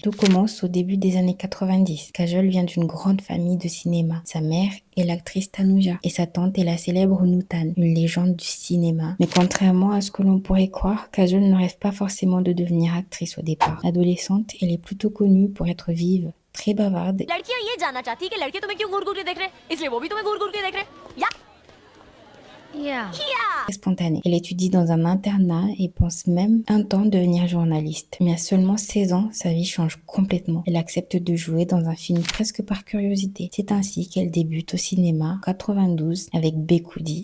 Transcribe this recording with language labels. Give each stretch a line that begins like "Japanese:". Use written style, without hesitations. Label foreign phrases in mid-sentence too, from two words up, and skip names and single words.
French: Tout commence au début des années 90. Kajol vient d'une grande famille de cinéma. Sa mère est l'actrice Tanuja et sa tante est la célèbre Nutan, une légende du cinéma. Mais contrairement à ce que l'on pourrait croire, Kajol ne rêve pas forcément de devenir actrice au départ. Adolescente, elle est plutôt connue pour être vive, très bavarde.
Hindi: लड़कियां ये जानना चाहती है कि लड़के तुम्हें क्यों घूर घूर के देख रहे हैं, इसलिए वो भी तुम्हें घूर घूर के देख रहे हैं या
French: Très spontanée. Elle étudie dans un internat et pense même un temps devenir journaliste. Mais à seulement 16 ans, sa vie change complètement. Elle accepte de jouer dans un film presque par curiosité. C'est ainsi qu'elle débute au cinéma en 92 avec Bekudi.